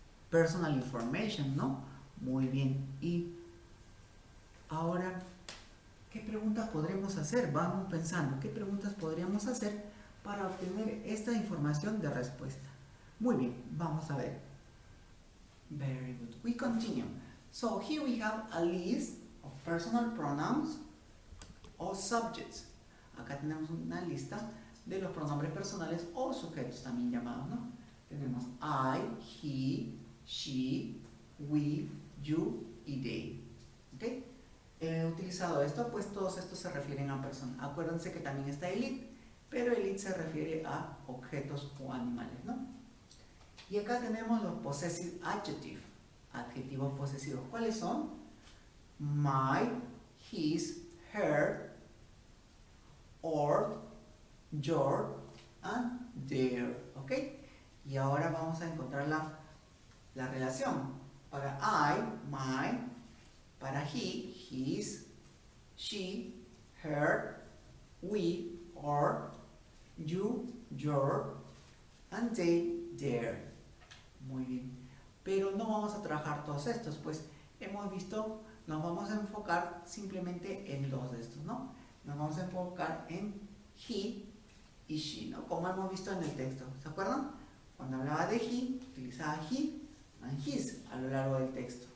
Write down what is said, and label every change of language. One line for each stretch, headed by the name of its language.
Spanish: Personal information, ¿no? Muy bien. Y ahora, ¿qué preguntas podremos hacer? Vamos pensando, ¿qué preguntas podríamos hacer para obtener esta información de respuesta? Muy bien, vamos a ver.
English: Very good. We continue. So here we have a list of personal pronouns or subjects.
Spanish: Acá tenemos una lista de los pronombres personales o sujetos también llamados, ¿no? Tenemos I, he, she, we, you y they. ¿Ok? He utilizado esto, pues todos estos se refieren a personas. Acuérdense que también está el it, pero el it se refiere a objetos o animales, ¿no? Y acá tenemos los possessive adjectives, adjetivos posesivos. ¿Cuáles son?
English: My, his, her, or, your, and their. ¿Ok?
Spanish: Y ahora vamos a encontrar la relación. Para I, my, para he, his, she, her, we, or, you, your, and they, their. Muy bien. Pero no vamos a trabajar todos estos, pues hemos visto, nos vamos a enfocar simplemente en dos de estos, ¿no? Nos vamos a enfocar en he y she, ¿no? Como hemos visto en el texto, ¿se acuerdan? Cuando hablaba de he, utilizaba he and his a lo largo del texto.